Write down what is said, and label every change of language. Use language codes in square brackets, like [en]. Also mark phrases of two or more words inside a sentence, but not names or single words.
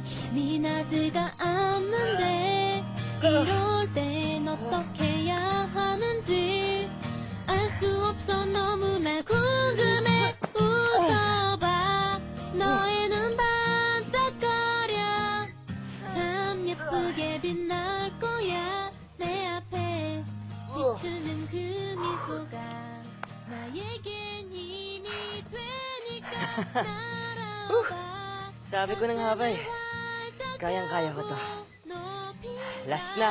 [ko] 미나지가 않는데 이럴 땐 어떻게 해야 하는지 알 수 없어 너무 날 궁금해 웃어봐 너의 눈 반짝거려 참 예쁘게 빛날 거야 내 앞에 비추는 그 미소가 나에겐 힘이 되니까 날아봐 [tl] Sabi ko na nga ba eh. Kayang-kaya ko to. Last na.